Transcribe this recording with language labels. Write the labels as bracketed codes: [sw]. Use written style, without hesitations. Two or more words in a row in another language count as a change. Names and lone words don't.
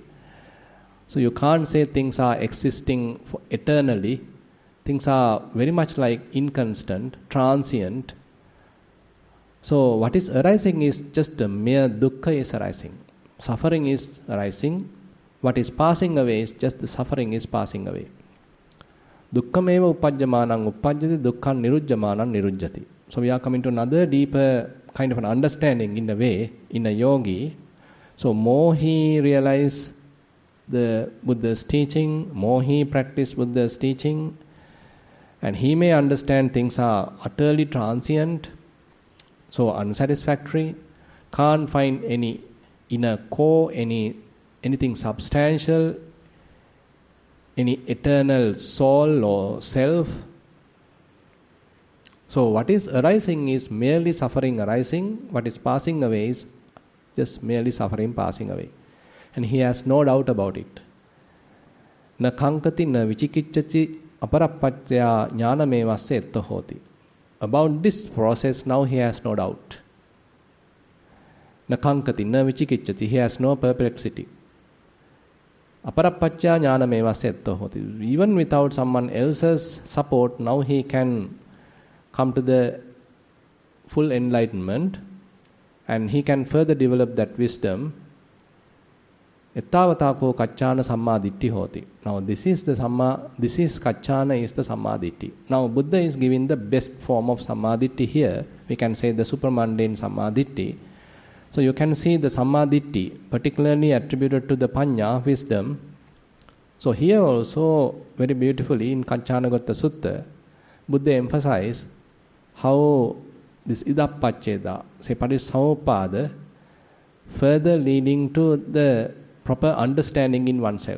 [en] So you can't say things are existing eternally. Things are very much like inconstant, transient. So what is arising is just a mere dukkha is arising. Suffering is arising. What is passing away is just the suffering is passing away. [pi] Dukkhameva uppajjamanam uppajjati, dukkham nirujjamanam nirujjati. [en] So we are coming to another deeper kind of an understanding in a way, in a yogi. So more he realizes the Buddha's teaching, more he practices Buddha's teaching, and he may understand things are utterly transient, so unsatisfactory, can't find any inner core, anything substantial, any eternal soul or self. So what is arising is merely suffering arising, what is passing away is just merely suffering passing away. And he has no doubt about it. [pi] Na kankati na vichikicchati aparappacchaya jnanamevasya etta hoti. [en] About this process now he has no doubt. [pi] Na kankati na vichikicchati, [en] he has no perplexity. [pi] Aparappacchaya jnanamevasya etta hoti. [en] Even without someone else's support, now he can come to the full enlightenment and he can further develop that wisdom. [pi] Ettavatako kaccana sammaditthi hoti. [en] Now this is kaccana is the sammaditthi. Now Buddha is giving the best form of sammaditthi here. We can say the supramundane sammaditthi. So you can see the sammaditthi particularly attributed to the panya, wisdom. So here also very beautifully in Kaccanagotta Sutta, Buddha emphasized how this idappaccheda, say parissamuppada, further leading to the proper understanding in oneself.